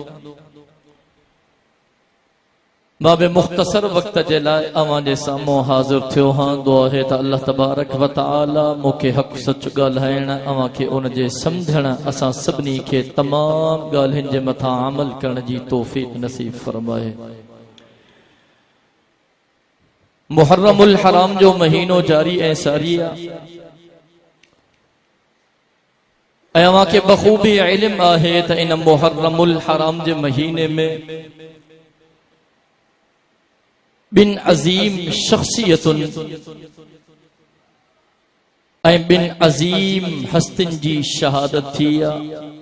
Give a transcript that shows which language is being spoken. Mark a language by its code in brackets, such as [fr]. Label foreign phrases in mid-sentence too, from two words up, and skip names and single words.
[sd] मां बि मुख्तसर वक्त जे लाइ अवां जे साम्हूं हाज़िर थियो हां। दुआ है त [ar] الله تبارك وتعالى [sd] मूंखे हक़ सच ॻाल्हाइण, अवां खे उन जे सम्झण, असां सभिनी खे तमाम ॻाल्हियुनि जे मथां अमल करण जी तौफ़ीक़ नसीब फरमाए। मुहर्रमुल हराम जो महीनो जारी ऐं सारी आहे ऐं अवां खे बख़ूबी इल्म आहे त इन मुहर्रमुल हराम जे महीने में बिन अजीम शख्सियतुन ऐं बिन अजीम हस्तिन जी शहादत थी आहे।